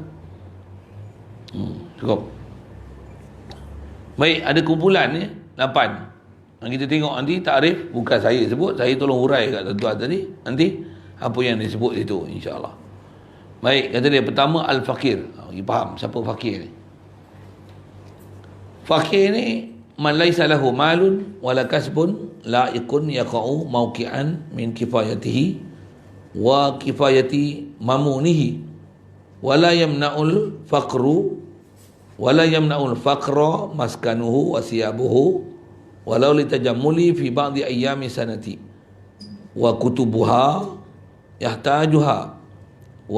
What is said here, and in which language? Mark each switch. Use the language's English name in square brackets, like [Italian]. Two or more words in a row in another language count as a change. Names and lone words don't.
[Malay] Cukup. Baik, ada kumpulan ni 8. Yang kita tengok nanti takrif, bukan saya sebut, saya tolong hurai kat tuan tadi. Nanti apa yang disebut itu, insya-Allah. Baik, kata dia pertama al-fakir. Kita faham siapa fakir ni. Fakir ni [Arabic] من ليس له مال ولا كسب لائق يقع موقعا من كفايته وكفاية ممونه ولا يمنع الفقر ولا يمنع الفقر مسكنه وثيابه ولو للتجمل في بعض أيام السنة وكتبها يحتاجها و